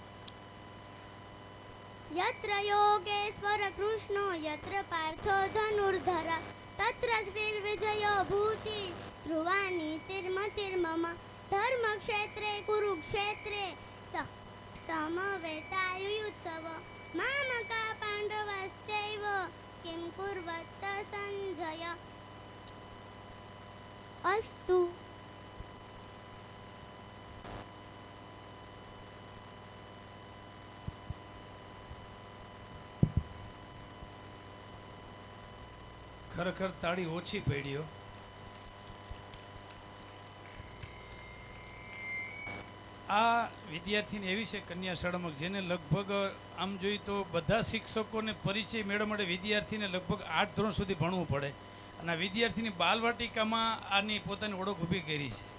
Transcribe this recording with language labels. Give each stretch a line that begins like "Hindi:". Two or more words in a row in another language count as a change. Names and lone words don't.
Sanskrit: यत्र योगेश्वर कृष्णो यत्र पार्थो धनुर्धर तत्र श्रीर्विजयो भूति ध्रुवा नीतिर्मतिर्मम धर्मक्षेत्रे कुरुक्षेत्रे समवेतायुत्सव मामका पाण्डवाश्चैव किं कुर्वत सञ्जय अस्तु।
Gujarati: ખરેખર તાળી ઓછી પડ્યો. આ વિદ્યાર્થીને એવી છે કન્યા શાળામાં જેને લગભગ આમ જોઈએ તો બધા શિક્ષકોને પરિચય મેળવવા માટે વિદ્યાર્થીને લગભગ 8 ધોરણ સુધી ભણવું પડે અને આ વિદ્યાર્થીની બાલવાટિકામાં આની પોતાની ઓળખ ઊભી કરી છે.